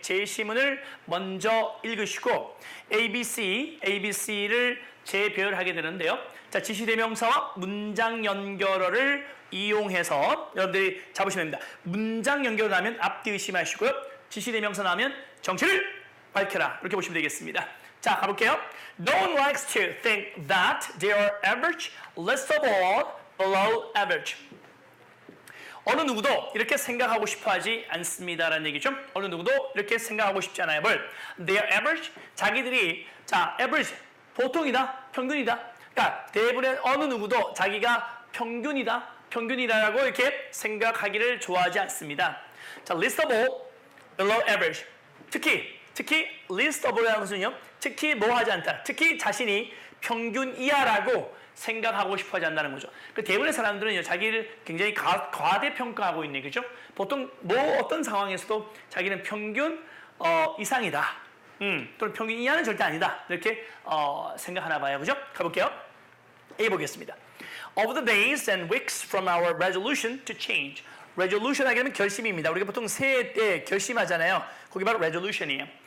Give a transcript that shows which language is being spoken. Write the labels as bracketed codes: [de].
[ko] 제시문을 먼저 읽으시고, ABC를 재배열하게 되는데요. 자, 지시대명사와 문장 연결어를 이용해서 여러분들이 잡으시면 됩니다. 문장 연결어 나면 앞뒤 의심하시고요. 지시대명사 나오면 정체를 밝혀라. 이렇게 보시면 되겠습니다. 자, 가볼게요. [en] No one likes to think that they are average, least of all below average. [ko] 어느 누구도 이렇게 생각하고 싶어 하지 않습니다라는 얘기죠. 어느 누구도 이렇게 생각하고 싶지 않아요. 뭘? [en] They are average. [ko] 자기들이 자, average 보통이다, 평균이다. 그러니까 대부분의 어느 누구도 자기가 평균이다라고 이렇게 생각하기를 좋아하지 않습니다. [en] 자, least of all below average. [ko] 특히 [en] least of all이라는 것은요. [ko] 특히 뭐 하지 않다. 특히 자신이 평균 이하라고 생각하고 싶어 하지 않는다는 거죠. 그 대부분의 사람들은요. 자기를 굉장히 과대평가하고 있는 거죠. 보통 어떤 상황에서도 자기는 평균 이상이다. 또는 평균 이하는 절대 아니다. 이렇게 생각하나 봐요. 그죠? 가볼게요. A 보겠습니다. [en] Of the days and weeks from our resolution to change. [ko] resolution 하게 되면 결심입니다. 우리가 보통 새해 때 결심하잖아요. 그게 바로 resolution이에요.